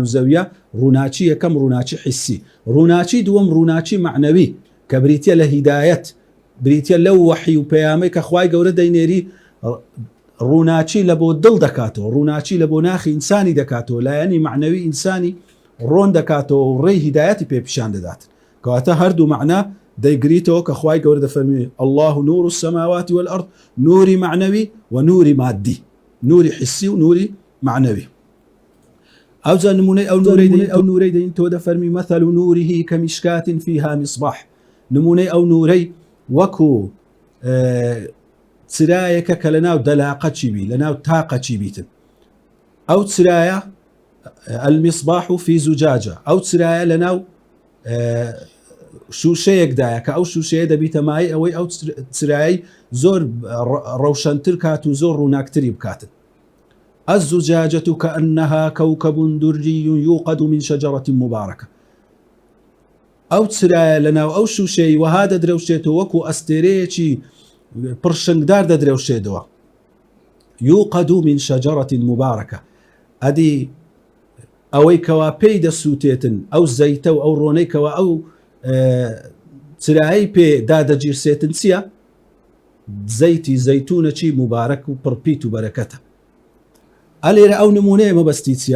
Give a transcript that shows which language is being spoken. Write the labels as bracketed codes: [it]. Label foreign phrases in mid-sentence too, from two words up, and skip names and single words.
[ckb] زەویە ڕووناچی یەکەم ڕووناچی حسی ڕووناچی دووەم ڕووناچی معنەوی کە بریتە لە هیدایەت بریتە لەو وەحی و پەیامەی کە خوای گەورە دەینێری ڕووناچی لە بۆ دڵ دەکاتەوە ڕووناچی لە بۆ ناخی ئینسانی دەکاتەوە لایەنی معنەوی ئینسانی ڕۆن دەکاتەوە و ڕێی هیدایەتی پێپیشان دەدات کەواتە هەردوو معنە دەیگریتەوە کە خوای گەورە دەفەرمێ [ar] الله نور السماوات والأرض [ckb] نوری معنەوی و نوری مادی نوری حسی و نوری معنەوی ئەوجا نمونەی ئەو نورەی دەین تۆ دەفەرمی [ar] مثل نوره كمشكاة فيها مصباح [ckb] نمونەی ئەو نورەی وەکو چرایەکە کە لەناو دەلاقەچی بی لەناو تاقەچی بیتن ئەو چرایە [ar] المصباح في زجاجة [ckb] ئەو چرایە لەناو شوشەیەکدایە کە ئەو شوشەیە دەبیتە مای ئەوەی ئەو چرایی زۆر ڕەوشەنتر کات و زۆر ڕووناکتری بکاتن [ar] الزجاجة كأنها كوكب دري يوقد من شجرة مباركة [ckb] ئەو چرایە لەناو ئەو شوشەی وەها دەدرەوشێتەوە وەکو ئەستێرەیەکی پڕشنگدار دەدرەوشێتەوە [ar] يوقد من شجرة مباركة [ckb] ئەدی ئەوەی کەوا پێی دەسووتێتن ئەو زەیتە و ئەو ڕۆنەی کەوا ئەو چرایی پێ دادەگیرسێتن چییە؟ زەیتی زەیتونەچی مبارەک و پڕپیت و بەرەکەتە ئەلێرە ئەو نمونەیە مەبەستی چییە؟